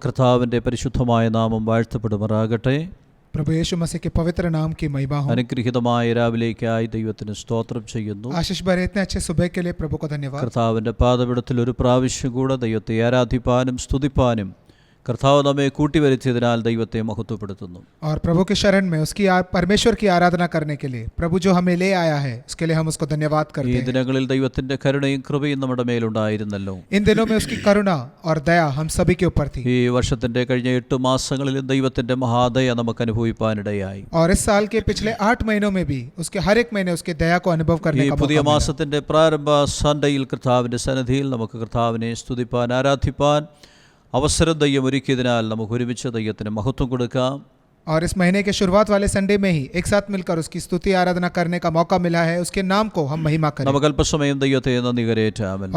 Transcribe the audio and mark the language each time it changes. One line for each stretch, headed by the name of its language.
Malayalam: കർത്താവിൻ്റെ പരിശുദ്ധമായ നാമം വാഴ്ത്തപ്പെടുമാറാകട്ടെ.
Hindi: प्रभु यीशु मसीह के पवित्र नाम की महिमा हो।
Malayalam: അനുഗ്രഹീതമായ രാവിലേക്കായി ദൈവത്തിന് സ്തോത്രം ചെയ്യുന്നു.
Hindi: आशीष भरे इतने अच्छे सुबह के लिए प्रभु को धन्यवाद।
Malayalam: കർത്താവിൻ്റെ പാദപീഠത്തിൽ ഒരു പ്രാവശ്യം കൂടെ ദൈവത്തെ ആരാധിപ്പാനും സ്തുതിപ്പാനും കർത്താവ് നമ്മെ കൂട്ടിവരുത്തിയതിനാൽ ദൈവത്തെ മഹത്വപ്പെടുത്തുന്നു.
Hindi: और प्रभु के शरण में उसकी परमेश्वर की आराधना करने के लिए प्रभु जो हमें ले आया है उसके लिए हम उसको धन्यवाद करते हैं।
Malayalam: ഈ ദിനങ്ങളിൽ ദൈവത്തിന്റെ കരുണയും കൃപയും നമ്മുടെ മേലുണ്ടായിരുന്നല്ലോ.
Hindi: इन दिनों में उसकी करुणा और दया हम सभी के ऊपर थी।
Malayalam: ഈ വർഷത്തിന്റെ കഴിഞ്ഞ 8 മാസങ്ങളിലും ദൈവത്തിന്റെ മഹാദയ നമുക്ക് അനുഭവിപ്പാനിടയായി.
Hindi: और इस साल के पिछले 8 महीनों में भी उसके हर एक महीने उसके दया को अनुभव करने का
Malayalam: പുതിയ
Hindi: मौका
Malayalam: മാസത്തിന്റെ പ്രാരംഭ സൺഡേയിൽ കർത്താവിന്റെ സന്നിധിയിൽ നമുക്ക് കർത്താവിനെ സ്തുതിപ്പാൻ ആരാധിപ്പാൻ അവസരം ദൈവം ഒരുക്കിയതിനാൽ നമുക്ക് ഒരുമിച്ച് ദൈവത്തിന് മഹത്വം കൊടുക്കാം.
Hindi: और इस महीने के शुरुआत वाले संडे में ही एक साथ मिलकर उसकी स्तुति आराधना करने का मौका मिला है। उसके नाम को हम महिमा करें।
Malayalam: നമുക്ക് അല്പസമയം ദൈവത്തെ നന്ദി കരേറ്റാമല്ലോ.